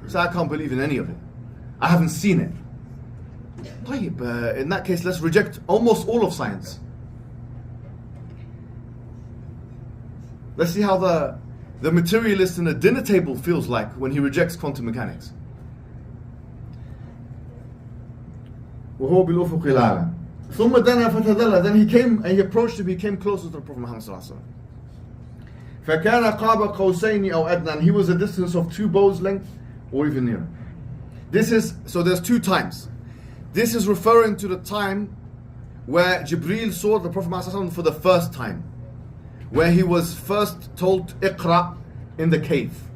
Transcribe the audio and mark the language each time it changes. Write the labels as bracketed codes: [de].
[en] So I can't believe in any of it. I haven't seen it. In that case, let's reject almost all of science. Let's see how the materialist in a dinner table feels like when he rejects quantum mechanics. [ar] وهو بالأفق الأعلى ثم دنا فتدلى. [en] Then he came and he approached him, he came closer to the Prophet Muhammad [ar] صلى الله عليه وسلم. فكان قاب قوسين أو أدنى. [en] And he was a distance of 2 bows length or even nearer. So there's 2 times. This is referring to the time where Jibreel saw the Prophet Muhammad for the first time, where he was first told Iqra in the cave.